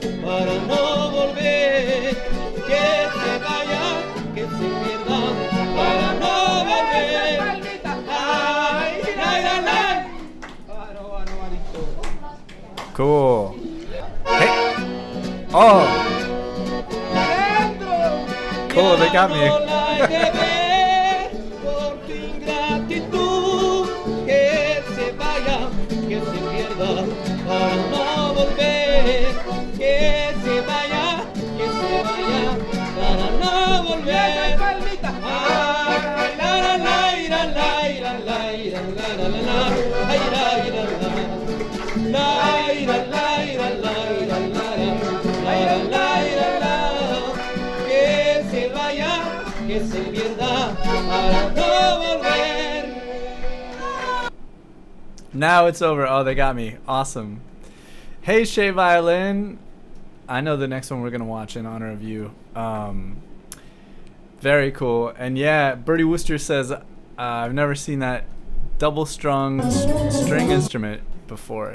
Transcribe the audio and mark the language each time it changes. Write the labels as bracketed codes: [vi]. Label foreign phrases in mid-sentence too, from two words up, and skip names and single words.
[es] para no volver, que se vaya, que se pierda, para no volver. Ay, ay, ay, ay. [en] Cool. Hey. Oh. Cool, they got me. [es] Por tu ingratitud, que se vaya, que se pierda, para no volver, que se vaya, para no volver. Ay, la la la la la la la la la la la, ay la la la, la la la la la la la, que se vaya, que se pierda, para no volver. [en] Now it's over. Oh, they got me. Awesome. Hey, Shay Violin. I know the next one we're going to watch in honor of you. Very cool. And yeah, Bertie Wooster says, I've never seen that double-strung string instrument before.